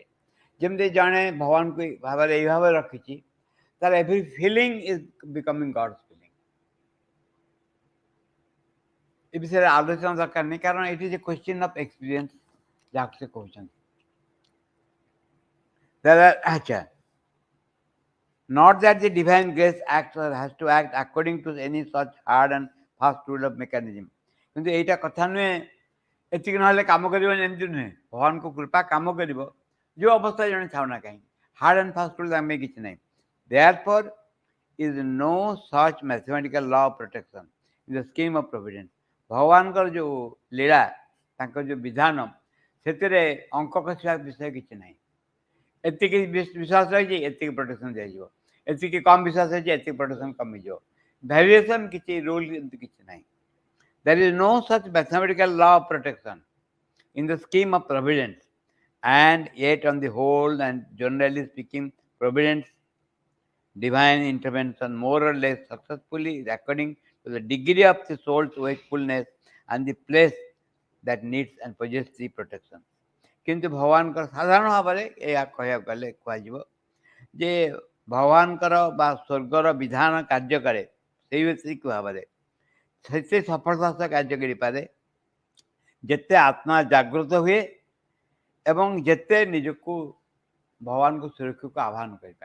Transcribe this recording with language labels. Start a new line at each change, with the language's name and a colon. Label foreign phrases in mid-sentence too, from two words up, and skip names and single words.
Odia: ଯେମିତି ଜଣେ ଭଗବାନଙ୍କୁ ଭାବରେ ଏଇ ଭାବରେ ରଖିଛି, ତାର
English: every feeling is becoming God's feeling.
Odia: ଏ ବିଷୟରେ ଆଲୋଚନା ଦରକାର ନାହିଁ, କାରଣ
English: it is a question of experience
Odia: ଯାହାକୁ ସେ କହୁଛନ୍ତି। ଆଚ୍ଛା,
English: not that the divine grace acts or has to act according to any such hard and fast rule of mechanism.
Odia: କିନ୍ତୁ ଏଇଟା କଥା ନୁହେଁ ଏତିକି ନହେଲେ କାମ କରିବନି, ଏମିତି ନୁହେଁ। ଭଗବାନଙ୍କ କୃପା କାମ କରିବ ଯେଉଁ ଅବସ୍ଥାରେ ଜଣେ ଥାଉ ନା କାହିଁକି,
English: hard and fast rule
Odia: ଆମେ କିଛି ନାହିଁ।
English: Therefore is no such mathematical law of protection in the scheme of providence.
Odia: ଭଗବାନଙ୍କର ଯେଉଁ ଲୀଳା, ତାଙ୍କର ଯେଉଁ ବିଧାନ, ସେଥିରେ ଅଙ୍କ କଷିବା ବିଷୟ କିଛି ନାହିଁ। ଏତିକି ବିଶ୍ୱାସ ରହିଛି, ଏତିକି ପ୍ରୋଟେକ୍ସନ୍ ଦିଆଯିବ, ଏତିକି କମ୍ ବିଶ୍ୱାସ ରହିଛି, ଏତିକି ପ୍ରୋଟେକ୍ସନ୍ କମିଯିବ। ଭ୍ୟାରିଏସନ୍ କିଛି ରୁଲ୍ ଏମିତି କିଛି ନାହିଁ।
English: There is no such mathematical law of protection in the scheme of providence, and yet on the whole and generally speaking, providence, divine intervention, more or less successfully according to the degree of the soul's wakefulness and the place that needs and possesses the protection.
Odia: କିନ୍ତୁ ଭଗବାନଙ୍କର ସାଧାରଣ ଭାବରେ ଏହା କହିବାକୁ ଗଲେ କୁହାଯିବ ଯେ ଭଗବାନଙ୍କର ବା ସ୍ୱର୍ଗର ବିଧାନ କାର୍ଯ୍ୟ କରେ ସେଇଭଳି ଭାବରେ ସେତେ ସଫଳତା ସହ କାର୍ଯ୍ୟ କରିପାରେ ଯେତେ ଆତ୍ମା ଜାଗ୍ରତ ହୁଏ ଏବଂ ଯେତେ ନିଜକୁ ଭଗବାନଙ୍କ ସୁରକ୍ଷାକୁ ଆହ୍ୱାନ କରିପାରେ।